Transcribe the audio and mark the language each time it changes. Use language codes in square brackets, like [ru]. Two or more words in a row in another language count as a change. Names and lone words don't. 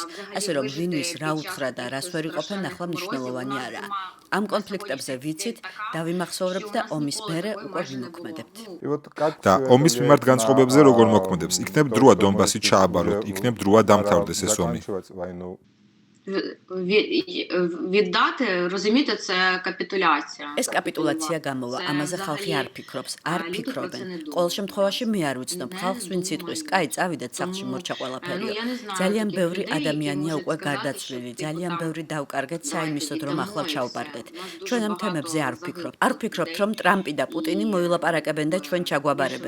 [ka] ასე რომ ვინვის რა უთხრა და რას ვერ იყოფენ, ახლა მნიშვნელოვანი არაა. ამ კონფლიქტებზე ვიცით, დავიმახსოვრებთ და ომის მერე უკვე ვიმოქმედებთ. და ომის მიმართ განწყობებზე როგორ მოქმედებს? იქნებ დროა დონბასი ჩააბაროთ, იქნებ დროა დამთავრდეს ეს ომი. [uk] віддати, розумієте, це капітуляція. [ka] ეს კაპიტულაცია გამოვა, ამაზე ხალხი არ ფიქრობს, არ ფიქრობენ. ყოველ შემთხვევაში მე არ ვიცნობ ხალხს, ვინც იტყვის, კაი, წავიდეთ სახლში მორჩა ყველაფერიო. ძალიან ბევრი ადამიანია უკვე გარდაცვლილი, ძალიან ბევრი დავკარგეთ საიმისოდ, რომ ახლა ჩავბარდეთ. ჩვენ ამ თემებზე არ ვფიქრობთ. არ ვფიქრობთ, რომ ტრამპი და პუტინი მოილაპარაკებენ და ჩვენ ჩაგვაბარებენ.